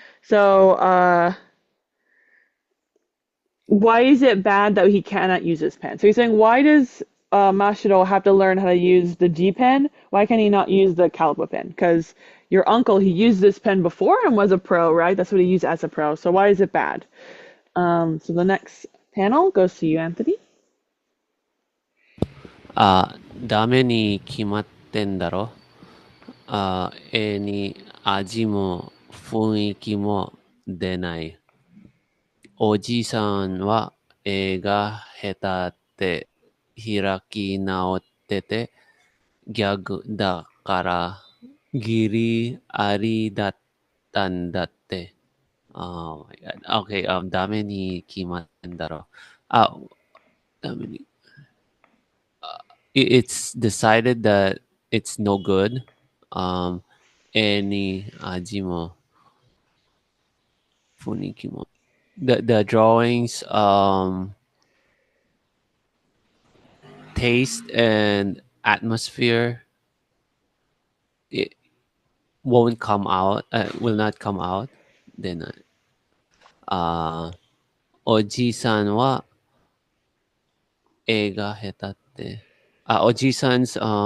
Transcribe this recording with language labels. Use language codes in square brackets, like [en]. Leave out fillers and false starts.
[en] So, why is it bad that he cannot use his pen? So he's saying, why does Mashiro have to learn how to use the G pen? Why can he not use the Calibre pen? Because your uncle, he used this pen before and was a pro, right? That's what he used as a pro. So why is it bad? So the next panel goes to you, Anthony. [ja] ダメに決まってんだろ絵に味も雰囲気も出ない。おじさんは絵が下手って開き直っててギャグだからギリありだったんだって。 [en] Oh my god. [ja] Okay, ダメに決まってんだろ。あ、ダメに。 [en] It's decided that it's no good. Any [ja] ajimo funikimo. [en] The drawings taste and atmosphere it won't come out will not come out then [ja] oji-san wa eiga hetatte [en] oji-san's